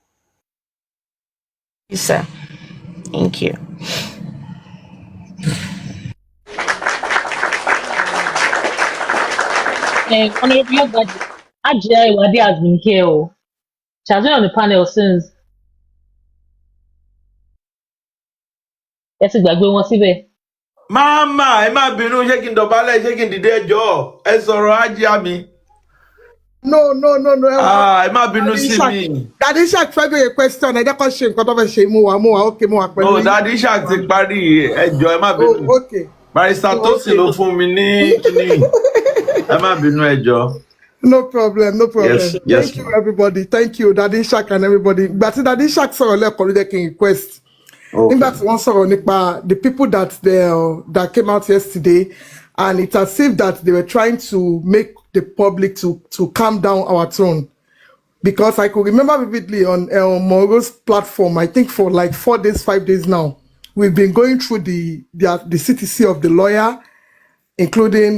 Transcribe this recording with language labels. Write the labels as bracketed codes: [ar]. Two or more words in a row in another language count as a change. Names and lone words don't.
[en] Yes, sir. Thank you. Honorable Yogbadi, Ajia Iwade has been here. She has been on the panel since. [yo] Ẹ ti gbàgbé wọn síbẹ̀. Mama, ẹ má bínú, ṣé kí n dọ̀bálẹ̀, ṣé kí n dìde ẹjọ́, ẹ sọ̀rọ̀ Ajia mi. [en] No. [yo] Ẹ má bínú sí mi. Daddy Shark fẹ́ bèrè question. Ẹ jẹ́ kó ṣe nǹkan tó fẹ́ ṣe. Mo wà pẹ̀lú. Oh, Daddy Shark ti parí ẹjọ́, ẹ má bínú. [en] Oh, okay. [yo] Barrister Tosin ló fún mi ní kíní. Ẹ má bínú ẹjọ́. [en] No problem. Yes. Thank you, everybody. Thank you, Daddy Shark and everybody. [yo] But Daddy Shark sọ̀rọ̀ lẹ́ẹ̀kan ló jẹ́ kí n request. Nígbà tí wọ́n sọ̀rọ̀ nípa [en] the people that came out yesterday, and it's as if that they were trying to make the public to calm down our tone. Because I could remember vividly on Moro's platform, I think for like 4 days, 5 days now, we've been going through the CTC of the lawyer, including